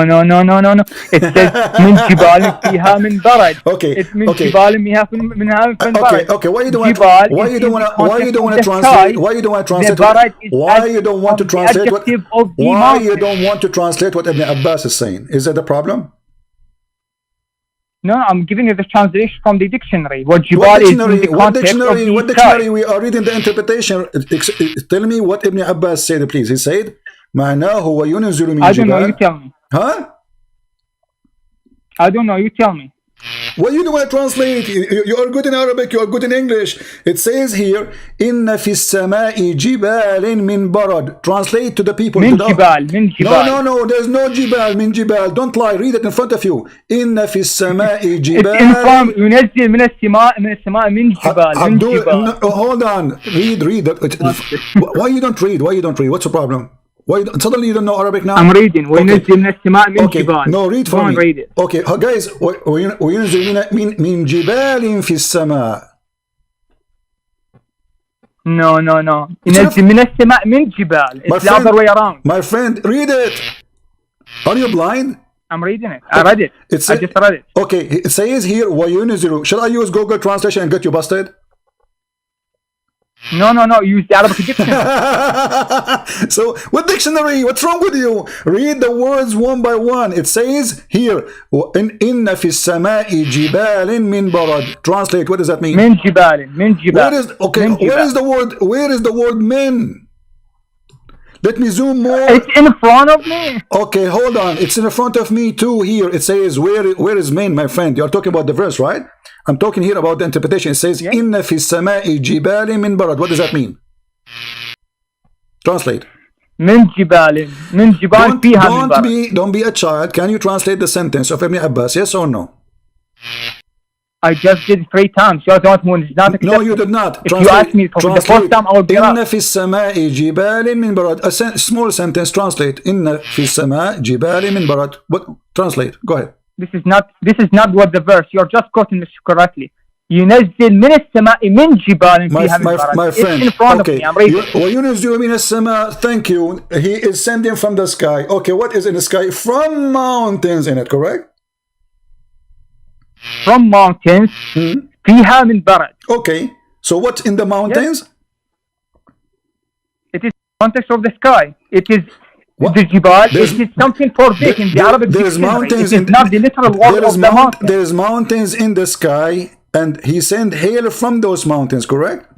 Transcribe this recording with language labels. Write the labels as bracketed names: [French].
[English] It says [Arabic] من جبال فيها من برد. [English] Okay. It's [Arabic] من جبال فيها من برد. [English] Okay. Why you don't want to translate? Why you don't want to translate? Why you don't want to translate what Ibn Abbas is saying? Is that the problem? No, I'm giving you the translation from the dictionary. What dictionary? What dictionary? We are reading the interpretation. Tell me what Ibn Abbas said, please. He said [Arabic] معناه وينزل من [English] I don't know, you tell me. Huh? I don't know, you tell me. Well, you don't want to translate. You are good in Arabic, you are good in English. It says here [Arabic] إن في السماء جبال من برد. [English] Translate to the people. [Arabic] من جبال. [English] No, there's no [Arabic] جبال من جبال. [English] Don't lie, read it in front of you. [Arabic] إن في السماء جبال. ينزل من السماء من جبال. [English] Hold on, read. Why you don't read? What's the problem? Why suddenly you don't know Arabic now? I'm reading. [Arabic] وينزل من السماء من جبال. [English] No, read for me. Read it. Okay, guys. [Arabic] وينزل من جبال في السماء. [English] No. [Arabic] ينزل من السماء من جبال. [English] It's the other way around. My friend, read it. Are you blind? I'm reading it. I read it. I just read it. Okay, it says here [Arabic] وينزل. [English] Shall I use Google Translation and get you busted? No. Use the Arabic dictionary. So, what dictionary? What's wrong with you? Read the words one by one. It says here, [Arabic] إن في السماء جبال من برد. [English] Translate. What does that mean? [Arabic] من جبال. [English] Where is the word min? Let me zoom more. It's in front of me. Okay, hold on. It's in front of me too. Here it says, where is min, my friend? You're talking about the verse, right? I'm talking here about the interpretation. It says, Yes. [Arabic] Inna fi samai jibali min barad. [English] What does that mean? Translate. [Arabic] من جبال فيها من برد. [English] Don't be a child. Can you translate the sentence of Ibn Abbas? Yes or no? I just did 3 times. You're the one who is not accepting. No, you did not. If you ask me for the first time, I will get up. [Arabic] Inna fi samai jibali min barad. [English] A small sentence. Translate. [Arabic] Inna fi samai jibali min barad. [English] What? Translate. Go ahead. This is not what the verse. You're just quoting this correctly. [Arabic] ينزل من السماء من جبال فيها من برد. [English] My friend, It's in front okay. of me. I'm reading. [Arabic] وينزل من السماء. [English] Thank you. He is sending from the sky. Okay, what is in the sky? From mountains in it, correct? From mountains [Arabic] فيها من برد. [English] Okay, so what's in the mountains? Yes. It is context of the sky. It is What? the jibal. It is something forbidden in the Arabic There's dictionary. mountains It is not the literal word of the mountain. There's mountains in the sky, and he sent hail from those mountains, correct?